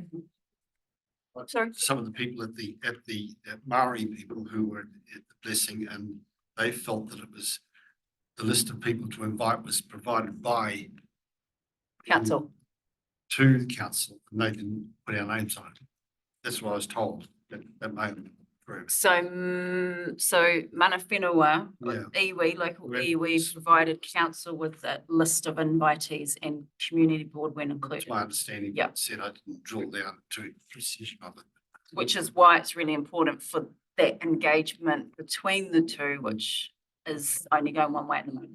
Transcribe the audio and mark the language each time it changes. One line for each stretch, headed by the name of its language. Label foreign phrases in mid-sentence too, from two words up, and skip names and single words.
English: Some of the people at the Maori people who were at the blessing, and they felt that it was the list of people to invite was provided by Council. to the council, and they didn't put our names on it. That's what I was told. That may have been approved.
Māori: So Mana Whenua, iwi, local iwi,
English: provided council with a list of invitees and community board when included. That's my understanding. Yeah. Said I didn't drill down to precision of it. Which is why it's really important for that engagement between the two, which is only going one way at the moment.